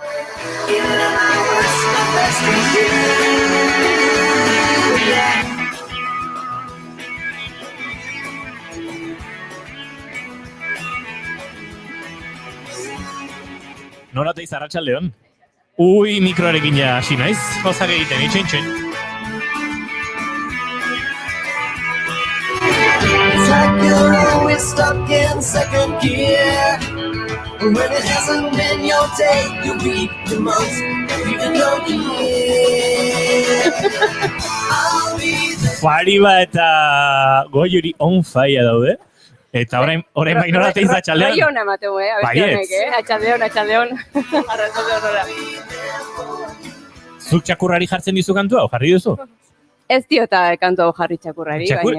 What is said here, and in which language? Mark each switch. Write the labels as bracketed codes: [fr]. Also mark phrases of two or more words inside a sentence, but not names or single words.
[eu] Nora Oteiz, arratsaldeon. Ui, mikroarekin ja hasi naiz, gauzak egiten, itxoin. [en] It's like you're always stuck in second gear. When it hasn't been your day, you beat the most, even though you hear. I'll be there. [eu] Fariba eta Goiuri [en] on fire [eu] daude. Eta orain bai Nora Oteiz atxaldean. Bai hona emateu, abesti honek, atxaldeon. Arratsaldeon ora. Zuk txakurrari jartzen dizu kantua, jarri duzu? Ez diota kantu hau jarri txakurrari, baina...